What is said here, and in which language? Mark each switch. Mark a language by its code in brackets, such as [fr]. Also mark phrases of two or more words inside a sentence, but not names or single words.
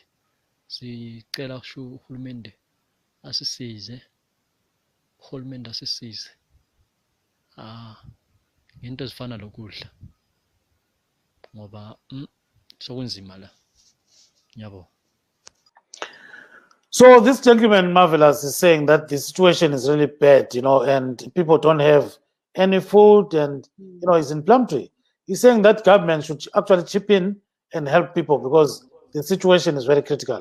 [nd] Sicela uhulumende asisize. Uhulumende asisize ngento ezifana lokudla, ngoba sokunzima la. Ngiyabonga. [en] So this gentleman, Marvelous, is saying that the situation is really bad, and people don't have any food, and he's in Plumtree. He's saying that government should actually chip in and help people because the situation is very critical.